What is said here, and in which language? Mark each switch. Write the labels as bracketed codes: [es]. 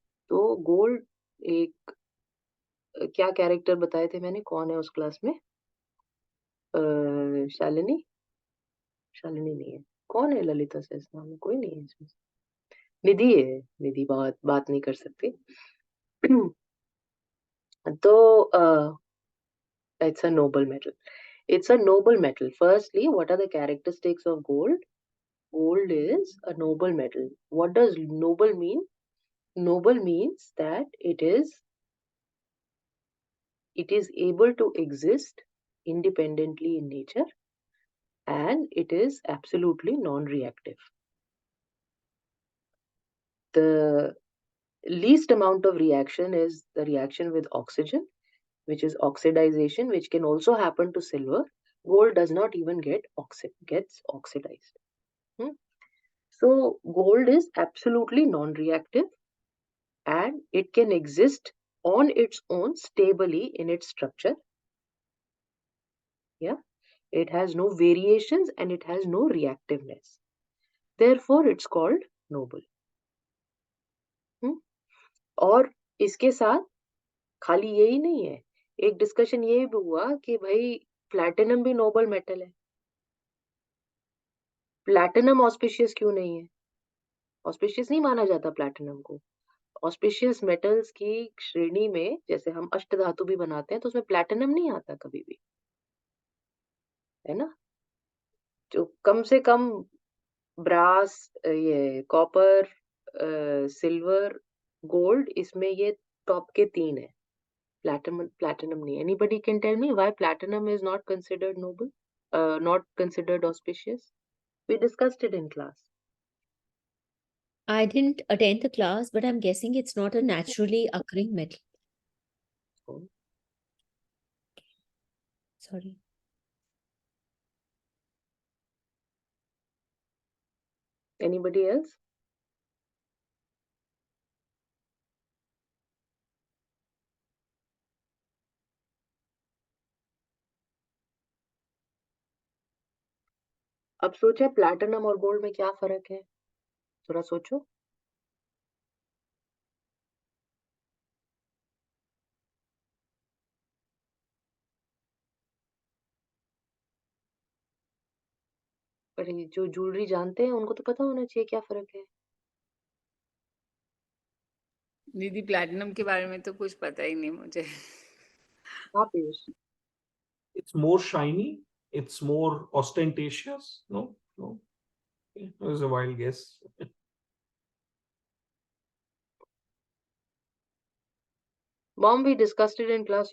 [hi] तो गोल्ड एक, क्या कैरेक्टर बताए थे मैंने, कौन है उस क्लास में? शालिनी, शालिनी नहीं है, कौन है ललिता सहस्त्रनाम में? कोई नहीं है इसमें। निधि है, निधि बात नहीं कर सकती। [en] तो it's a noble metal. It's a noble metal. Firstly, what are the characteristics of gold? Gold is a noble metal. What does noble mean? Noble means that it is able to exist independently in nature, and it is absolutely non-reactive. The least amount of reaction is the reaction with oxygen, which is oxidization, which can also happen to silver. Gold does not even gets oxidized. So gold is absolutely non-reactive, and it can exist on its own stably in its structure. Yeah, it has no variations and it has no reactiveness. Therefore, it's called noble. [hi] और इसके साथ खाली यही नहीं है, एक discussion ये भी हुआ कि भाई प्लैटिनम भी नोबल मेटल है। प्लैटिनम ऑस्पिशियस क्यों नहीं है? ऑस्पिशियस नहीं माना जाता प्लैटिनम को। ऑस्पिशियस मेटल्स की श्रेणी में, जैसे हम अष्टधातु भी बनाते हैं, तो उसमें प्लैटिनम नहीं आता कभी भी, है ना? जो कम से कम ब्रास, ये कॉपर, सिल्वर, गोल्ड, इसमें ये टॉप के 3 है। प्लैटिनम नहीं। [en] Anybody can tell me why platinum is not considered noble, not considered auspicious? We discussed it in class. I didn't attend the class, but I'm guessing it's not a naturally occurring metal. Oh. Sorry. Anybody else? [hi] अब सोचे platinum और gold में क्या फर्क है, थोड़ा सोचो। पर ये जो ज्वेलरी जानते हैं उनको तो पता होना चाहिए क्या फर्क है। दीदी प्लैटिनम के बारे में तो कुछ पता ही नहीं मुझे। हाँ Piyush. [en] It's more shiny, it's more ostentatious. No, no. It was a wild guess. Mom, we discussed it in class.